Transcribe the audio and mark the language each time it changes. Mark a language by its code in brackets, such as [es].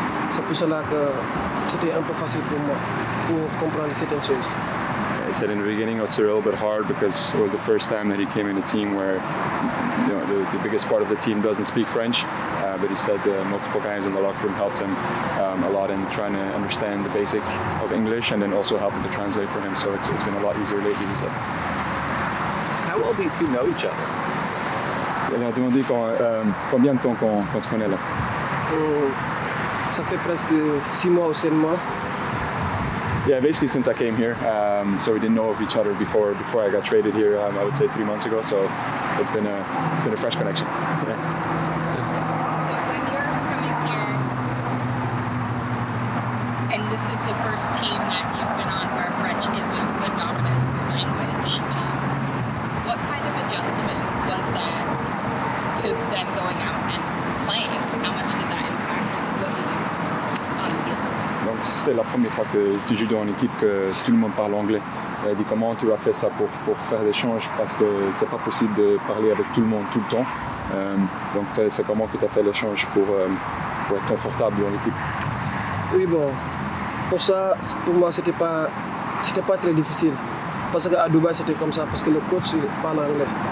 [fr] C'est pour cela que c'était un peu facile pour moi, pour comprendre certaines choses. [en] He said in the beginning it's a little bit hard because it was the first time that he came in a team where the biggest part of the team doesn't speak French. But he said multiple guys in the locker room helped him a lot in trying to understand the basic of English and then also helping to translate for him. So it's been a lot easier lately, he said. How well do you two know each other? [fr] Il a demandé combien de temps qu'on se connaît là. Ça fait presque 6 mois ou 7 mois. [en] Yeah, basically since I came here. So we didn't know of each other before I got traded here. I would say 3 months ago. So it's been a fresh connection. Yeah. So when you're coming here, and this is the first team that you've been on where French isn't the dominant language, what kind of adjustment was that to then going out and playing? How much did that impact what you do on the field? [fr] Donc c'était la première fois que tu joues dans une équipe que tout le monde parle anglais. Elle dit comment tu as fait ça pour faire l'échange parce que c'est pas possible de parler avec tout le monde tout le temps. Donc c'est comment que tu as fait l'échange pour être confortable dans l'équipe. Oui, bon, pour moi c'était pas très difficile parce qu'à Dubaï c'était comme ça parce que le coach parle anglais.